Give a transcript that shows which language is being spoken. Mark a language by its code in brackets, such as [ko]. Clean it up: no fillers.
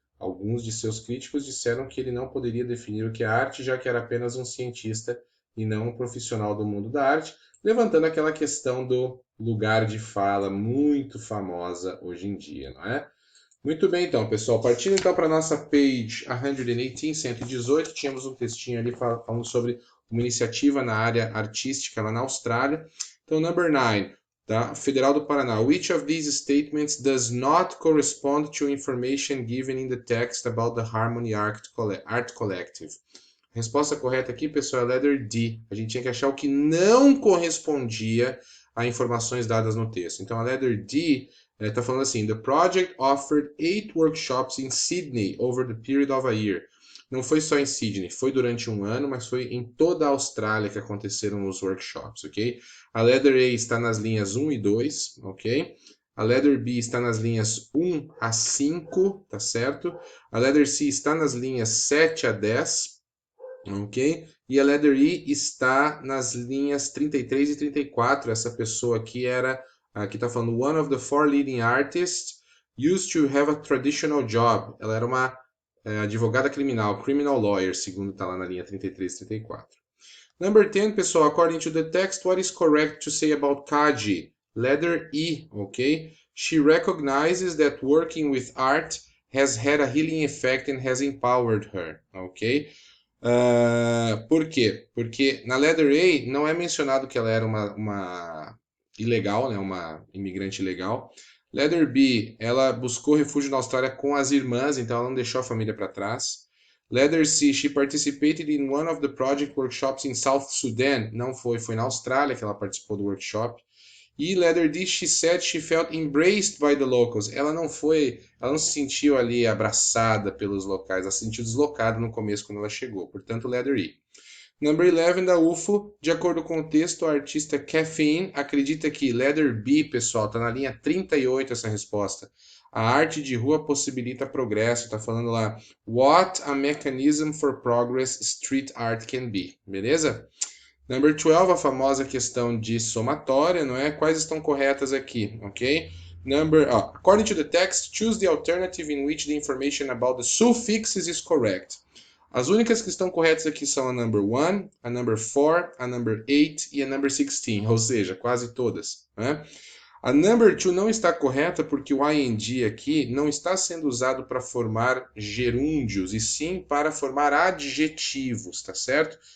[pt] Alguns de seus críticos disseram que ele não poderia definir o que é arte, já que era apenas um cientista e não um profissional do mundo da arte, levantando aquela questão do lugar de fala muito famosa hoje em dia, não é? Muito bem, então, pessoal. Partindo então para a nossa page 118, 118, tínhamos um textinho ali falando sobre uma iniciativa na área artística lá na Austrália. Então, number 9. Tá? Federal do Paraná. [en] Which of these statements does not correspond to information given in the text about the Harmony Art Collective? [pt] A resposta correta aqui, pessoal, é letter D. A gente tinha que achar o que não correspondia a informações dadas no texto. Então, a letter D Está falando assim, [en] the project offered 8 workshops in Sydney over the period of a year. [pt] Não foi só em Sydney, foi durante um ano, mas foi em toda a Austrália que aconteceram os workshops, ok? A letter A está nas linhas 1 e 2, ok? A letter B está nas linhas 1 a 5, tá certo? A letter C está nas linhas 7 a 10, ok? E a letter E está nas linhas 33 e 34. Essa pessoa aqui era, aqui está falando, [en] one of the 4 leading artists used to have a traditional job. [pt] Ela era uma advogada criminal, [en] criminal lawyer, [pt] segundo está lá na linha 33 e 34. [en] Number 10, pessoal, according to the text, what is correct to say about Kaji? Letter E, ok? She recognizes that working with art has had a healing effect and has empowered her, ok? [pt] Por quê? Porque na letter A não é mencionado que ela era uma ilegal, né? Uma imigrante ilegal. Letter B, ela buscou refúgio na Austrália com as irmãs, então ela não deixou a família para trás. [en] Letter C, she participated in one of the project workshops in South Sudan. [pt] Não foi, foi na Austrália que ela participou do workshop. [en] E letter D, she said she felt embraced by the locals. [pt] Ela não se sentiu ali abraçada pelos locais, ela se sentiu deslocada no começo quando ela chegou. Portanto, letter E. Number 11 da UFO, de acordo com o texto, a artista Caffeine acredita que letter B, pessoal, tá na linha 38 essa resposta. A arte de rua possibilita progresso, tá falando lá, [en] what a mechanism for progress street art can be, [pt] beleza? Number 12, a famosa questão de somatória, não é? Quais estão corretas aqui, ok? [en] According to the text, choose the alternative in which the information about the suffixes is correct. [pt] As únicas que estão corretas aqui são a number 1, a number 4, a number 8 e a number 16, ou seja, quase todas, né? A number 2 não está correta porque o ing aqui não está sendo usado para formar gerúndios, e sim para formar adjetivos, tá certo?